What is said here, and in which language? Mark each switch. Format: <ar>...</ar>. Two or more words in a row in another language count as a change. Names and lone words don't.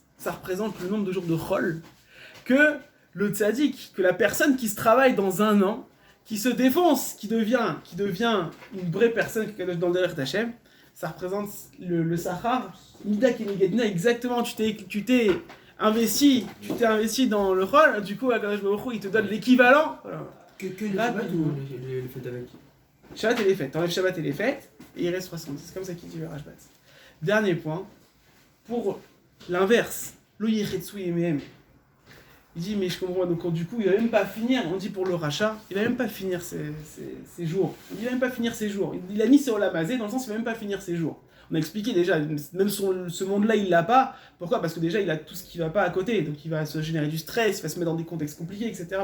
<fr>Ça représente le nombre de jours de chol que le tzaddik, que la personne qui se travaille dans un an, qui se défonce, qui devient une vraie personne qui est dans le derrière d'Hachem, ça représente le Sachar,</fr> <he>מידה כנגדינה,</he> <fr>exactement, tu t'es investi dans le rôle, du coup,</fr> <he>הקדוש ברוך הוא,</he> <fr>il te donne l'équivalent. Que les Shabbat ou les fêtes avec? Shabbat et les fêtes, t'enlèves Shabbat et les fêtes, et il reste 70, c'est comme ça qu'il dit le Rashbat. Dernier point, pour l'inverse,</fr> <he>לא יחצו ימיהם.</he> <fr>Il dit, mais je comprends, donc du coup, il va même pas finir, on dit pour le rachat, il va même pas finir ses jours. Il va même pas finir ses jours. Il a mis ses</fr> <he>עולם הזה,</he> <fr>dans le sens, il va même pas finir ses jours. On a expliqué déjà, même ce monde-là, il l'a pas. Pourquoi? Parce que déjà, il a tout ce qui va pas à côté. Donc, il va se générer du stress, il va se mettre dans des contextes compliqués, etc.</fr>